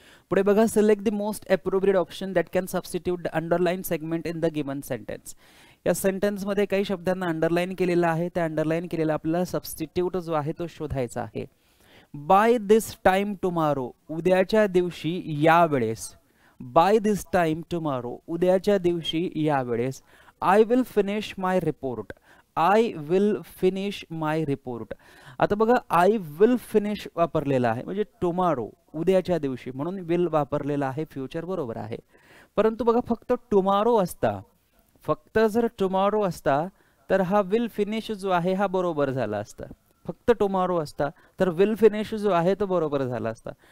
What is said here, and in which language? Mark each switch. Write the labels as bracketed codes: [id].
[mr] पुढे बघा, [en] Select the most appropriate option that can substitute the underline segment in the given sentence. [mr] या सेंटेन्समध्ये काही शब्दांना अंडरलाईन केलेला आहे, त्या अंडरलाईन केलेला आपल्याला सबस्टिट्यूट जो आहे तो शोधायचा आहे. [en] by this time tomorrow, [mr] उद्याच्या दिवशी यावेळेस. [en] by this time tomorrow, [mr] उद्याच्या दिवशी यावेळेस. [en] I will finish my report. I will finish my report. [mr] आता बघा, आय विल फिनिश वापरलेला आहे म्हणजे टुमारो, उद्याच्या दिवशी, म्हणून विल वापरलेला आहे, फ्युचर बरोबर आहे. परंतु बघा, फक्त टुमारो असता, फक्त जर टुमारो असता तर हा विल फिनिश जो आहे हा बरोबर झाला असता. फक्त टुमारो असता तर विल फिनिश जो आहे तो बरोबर झाला असता.